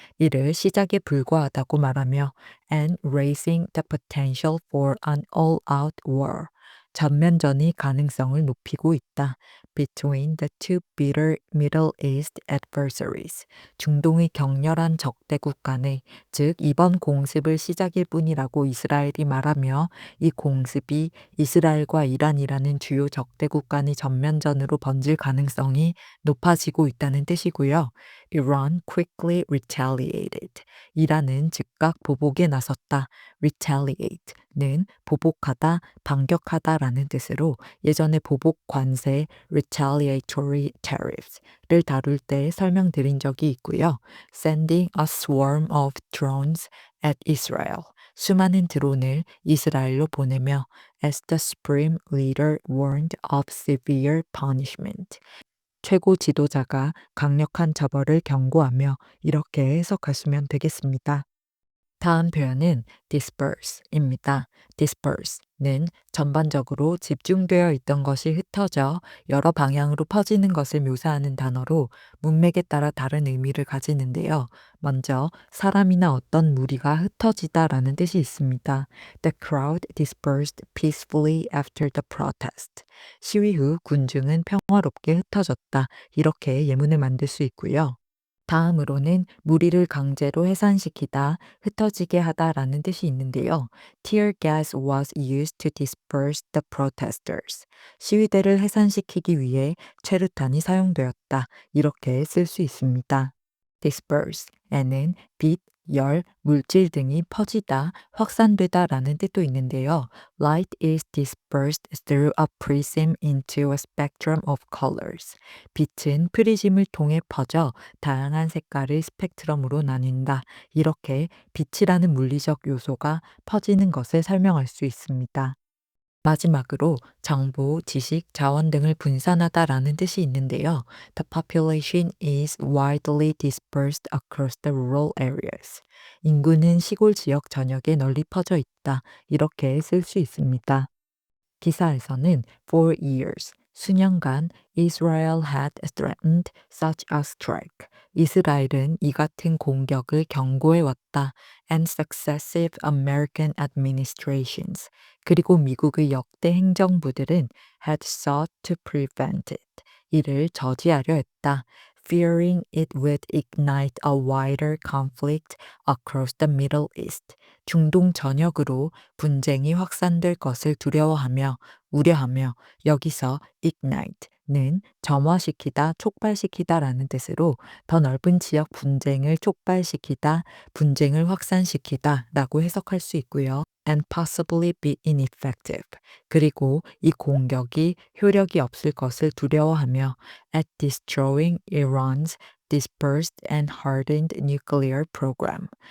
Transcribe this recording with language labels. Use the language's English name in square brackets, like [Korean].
[Korean] 이를 시작에 불과하다고 말하며 [English] and raising the potential for an all-out war. [Korean] 전면전의 가능성을 높이고 있다. [English] Between the two bitter Middle East adversaries. [Korean] 중동의 격렬한 적대국 간의, 즉 이번 공습을 시작일 뿐이라고 이스라엘이 말하며 이 공습이 이스라엘과 이란이라는 주요 적대국 간의 전면전으로 번질 가능성이 높아지고 있다는 뜻이고요. [English] Iran quickly retaliated. [Korean] 이란은 즉각 보복에 나섰다. retaliate는 보복하다, 반격하다라는 뜻으로 예전에 보복 관세 retaliatory tariffs를 다룰 때 설명드린 적이 있고요. [English] Sending a swarm of drones at Israel. [Korean] 수많은 드론을 이스라엘로 보내며 [English] as the supreme leader warned of severe punishment. [Korean] 최고 지도자가 강력한 처벌을 경고하며 이렇게 해석하시면 되겠습니다. 다음 표현은 disperse입니다. disperse는 전반적으로 집중되어 있던 것이 흩어져 여러 방향으로 퍼지는 것을 묘사하는 단어로 문맥에 따라 다른 의미를 가지는데요. 먼저 사람이나 어떤 무리가 흩어지다라는 뜻이 있습니다. [English] The crowd dispersed peacefully after the protest. [Korean] 시위 후 군중은 평화롭게 흩어졌다. 이렇게 예문을 만들 수 있고요. 다음으로는 무리를 강제로 해산시키다, 흩어지게 하다라는 뜻이 있는데요. [English] Tear gas was used to disperse the protesters. [Korean] 시위대를 해산시키기 위해 최루탄이 사용되었다. 이렇게 쓸 수 있습니다. disperse에는 빛, 열, 물질 등이 퍼지다, 확산되다라는 뜻도 있는데요. [English] Light is dispersed through a prism into a spectrum of colors. [Korean] 빛은 프리즘을 통해 퍼져 다양한 색깔의 스펙트럼으로 나뉜다. 이렇게 빛이라는 물리적 요소가 퍼지는 것을 설명할 수 있습니다. 마지막으로 정보, 지식, 자원 등을 분산하다라는 뜻이 있는데요. [English] The population is widely dispersed across the rural areas. [Korean] 인구는 시골 지역 전역에 널리 퍼져 있다. 이렇게 쓸 수 있습니다. 기사에서는 [English] for years, [Korean] 수년간 [English] Israel had threatened such a strike. [Korean] 이스라엘은 이 같은 공격을 경고해 왔다. [English] And successive American administrations. [Korean] 그리고 미국의 역대 행정부들은 [English] had sought to prevent it. [Korean] 이를 저지하려 했다. [English] Fearing it would ignite a wider conflict across the Middle East. [Korean] 중동 전역으로 분쟁이 확산될 것을 두려워하며 우려하며 여기서 ignite는 점화시키다, 촉발시키다라는 뜻으로 더 넓은 지역 분쟁을 촉발시키다, 분쟁을 확산시키다라고 해석할 수 있고요. [English] And possibly be ineffective. [Korean] 그리고 이 공격이 효력이 없을 것을 두려워하며 [English] at destroying Iran's dispersed and hardened nuclear program.